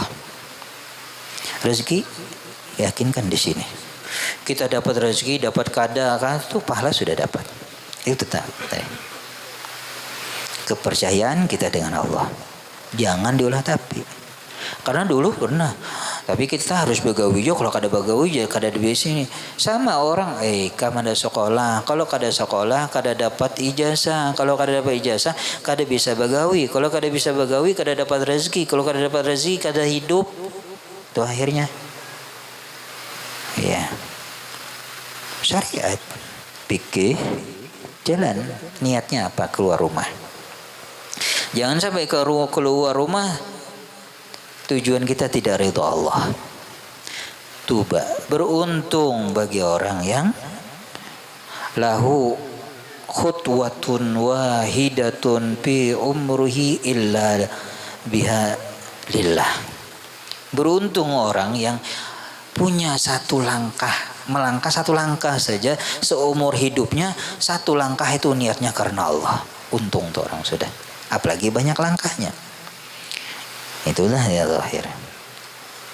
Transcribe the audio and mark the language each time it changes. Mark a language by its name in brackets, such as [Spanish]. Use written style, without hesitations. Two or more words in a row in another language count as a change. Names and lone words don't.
[Indonesian] Rezeki, yakinkan di sini. Kita dapat rezeki, dapat kada, kan itu pahala sudah dapat. Itu tetap. Kepercayaan kita dengan Allah. Jangan diolah tapi. Karena dulu pernah, tapi kita harus begawi jo. Kalau kada begawi jo, kada di sini. Sama orang, kamu ada sekolah. Kalau kada sekolah, kada dapat ijazah. Kalau kada dapat ijazah, kada bisa begawi. Kalau kada bisa begawi, kada dapat rezeki. Kalau kada dapat rezeki, kada hidup. Itu akhirnya. Ya. Syariat, pikir, jalan. Niatnya apa? Keluar rumah. Jangan sampai keluar rumah tujuan kita tidak ridho Allah. [Arabic] Tuba. Beruntung bagi orang yang له خطوة واحدة في عمره إلا بها لله. [Indonesian] Beruntung orang yang punya satu langkah, melangkah satu langkah saja seumur hidupnya, satu langkah itu niatnya karena Allah. Untung tuh orang sudah. Apalagi banyak langkahnya. Itulah ya zahir.